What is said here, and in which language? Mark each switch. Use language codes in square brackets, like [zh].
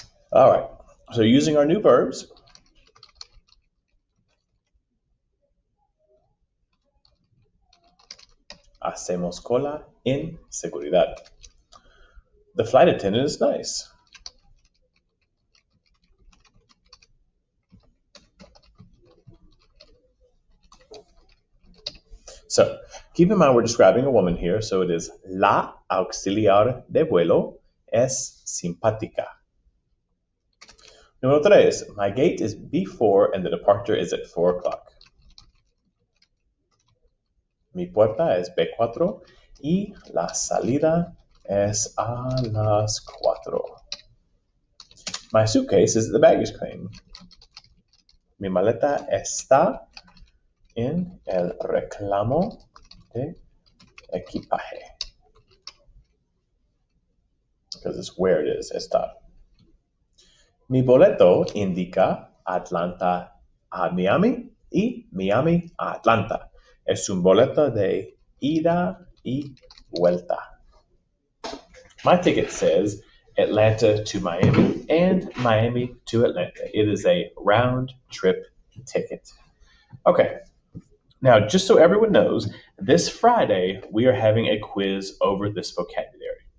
[en] All right, so using our new verbs, [es] hacemos cola en seguridad. [en] The flight attendant is nice. So keep in mind we're describing a woman here, so it is [es] la auxiliar de vuelo es simpática. Número 3, [en] my gate is B4 and the departure is at 4 o'clock. [es] Mi puerta es B4 y la salida es a las 4. [en] My suitcase is at the baggage claim. [es] Mi maleta está en el reclamo de equipaje. [en] Because it's where it is, [es] está. Mi boleto indica Atlanta a Miami y Miami a Atlanta. Es un boleto de ida y vuelta. [en] My ticket says Atlanta to Miami and Miami to Atlanta. It is a round trip ticket. Okay, now just so everyone knows, this Friday we are having a quiz over this vocabulary.